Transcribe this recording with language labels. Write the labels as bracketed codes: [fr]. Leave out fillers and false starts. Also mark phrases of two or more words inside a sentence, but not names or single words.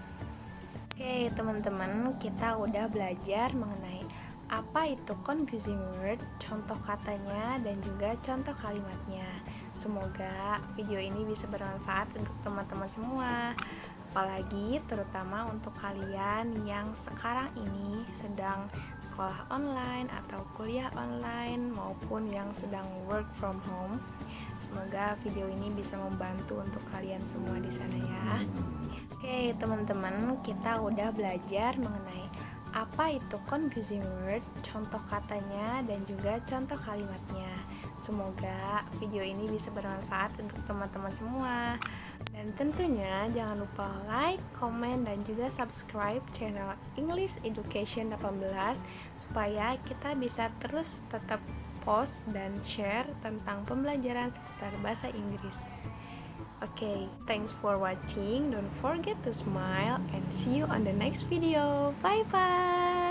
[id] Oke teman-teman, kita udah belajar mengenai apa itu [en] confusing word, [id] contoh katanya, dan juga contoh kalimatnya. Semoga video ini bisa bermanfaat untuk teman-teman semua, apalagi terutama untuk kalian yang sekarang ini sedang sekolah online atau kuliah online maupun yang sedang [en] work from home. [id] Semoga video ini bisa membantu untuk kalian semua di sana ya. Oke teman-teman, kita udah belajar mengenai apa itu [en] confusing word, [id] contoh katanya, dan juga contoh kalimatnya. Semoga video ini bisa bermanfaat untuk teman-teman semua. Dan tentunya jangan lupa [en] like, comment, [id] dan juga [en] subscribe channel [id] English Education 18 supaya kita bisa terus tetap post dan share tentang pembelajaran seputar bahasa Inggris. [en] Okay, thanks for watching. Don't forget to smile and see you on the next video. Bye bye.